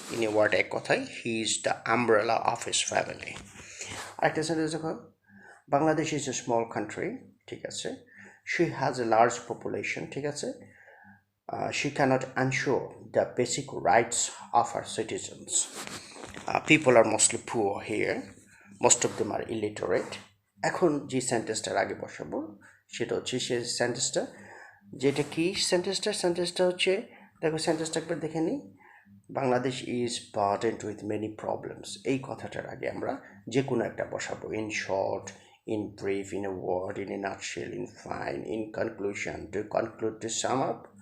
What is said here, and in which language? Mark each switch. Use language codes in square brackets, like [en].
[en] in a word, [bn] এক কথায়, [en] He is the umbrella of his family. আরেকটা sentence দেখো, Bangladesh is a small country, [bn] ঠিক আছে, [en] She has a large population, ঠিক আছে, she cannot ensure the basic rights of her citizens. People are mostly poor here, most of them are illiterate। [bn] এখন যে সেন্টেন্সটার আগে বসাবো সেটা হচ্ছে সে সেন্টেন্সটা, যেটা কি সেন্টেন্সটা হচ্ছে, দেখো সেন্টেন্সটা একবার দেখে নিই। [en] Bangladesh is burdened with many problems, [bn] এই কথাটার আগে আমরা যে কোনো একটা বসাবো। [en] In short, in brief, in a word, in a nutshell, in fine, in conclusion, to conclude, to sum up.